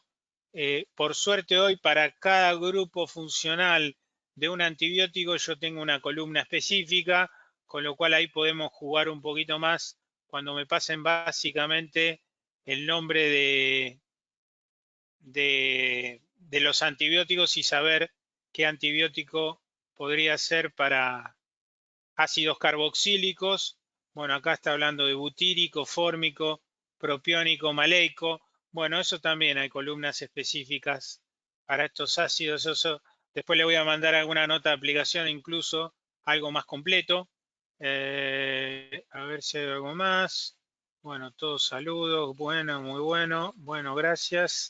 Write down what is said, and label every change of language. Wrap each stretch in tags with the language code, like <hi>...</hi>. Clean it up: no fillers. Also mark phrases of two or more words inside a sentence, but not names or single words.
<es>Por suerte hoy para cada grupo funcional de un antibiótico yo tengo una columna específica, con lo cual ahí podemos jugar un poquito más cuando me pasen básicamente el nombre de los antibióticos y saber qué antibiótico podría ser para ácidos carboxílicos. Bueno, acá está hablando de butírico, fórmico, propiónico, maleico. Bueno, eso también hay columnas específicas para estos ácidos. Eso, después le voy a mandar alguna nota de aplicación, incluso algo más completo. A ver si hay algo más. Bueno, todos saludos. Bueno, muy bueno. Bueno, gracias.</es>